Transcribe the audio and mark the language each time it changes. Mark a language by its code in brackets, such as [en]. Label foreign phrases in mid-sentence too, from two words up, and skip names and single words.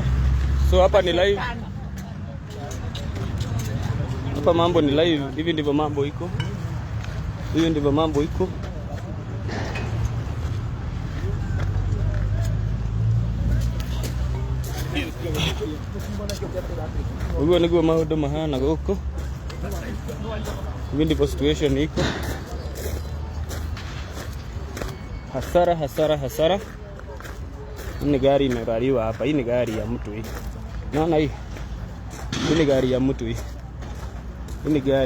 [sw] So hapa ni live. Hapa mambo ni live. Hivi ndivyo mambo iko. [ki] Huyo niguo maundu mahana guku. [sw] Hivi ndivyo situation iko. Hasara. Hii ni gari imegariwa hapa. Hii ni gari ya mtu hii. Naona hii. Hii ni gari ya mtu hii. Hii ni gari.